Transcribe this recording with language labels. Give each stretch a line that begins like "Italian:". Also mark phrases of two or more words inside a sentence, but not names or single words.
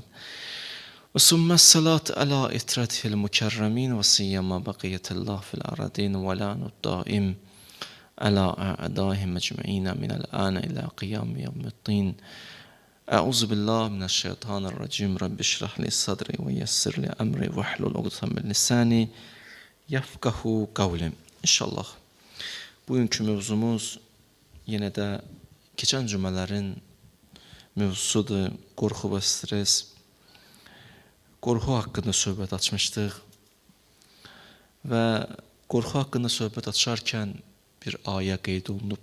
Arabic: وثم الصلاة على عترته المكرمين وسيما بقية الله في الأرضين واللعن الدائم على أعدائهم أجمعين من الآن إلى قيام يوم الدين. أعوذ بالله من الشيطان الرجيم. رب اشرح لي صدري ويسر لي أمري واحلل عقدة من لساني يفقهوا قولي.
Azerbaijani: İnşallah bugünkü mövzumuz yenə də keçən cümlələrin mövzusudur. Qorxu və stres. Qorxu haqqında söhbət açmışdıq və qorxu haqqında söhbət açarkən bir ayə qeyd olunub.